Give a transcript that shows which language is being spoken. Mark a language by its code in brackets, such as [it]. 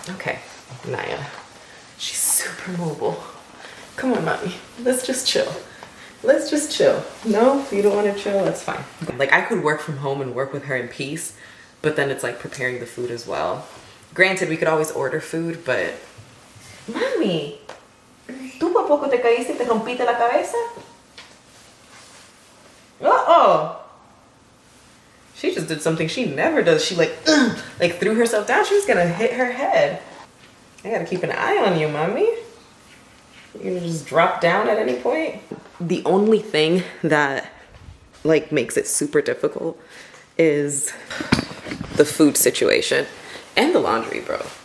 [en] Okay, Naya. She's super mobile. Come on, mommy. Let's just chill. No, you don't want to chill? That's fine. Like I could work from home and work with her in peace, but then it's like preparing the food as well. Granted, we could always order food, but... [es] Mami, ¿tú por poco te caíste y te rompiste la cabeza? [en] Uh-oh. She just did something she never does. She like threw herself down. She was gonna hit her head. I gotta keep an eye on you, mommy. You're gonna just drop down at any point. The only thing that like makes it super difficult is the food situation and the laundry, bro.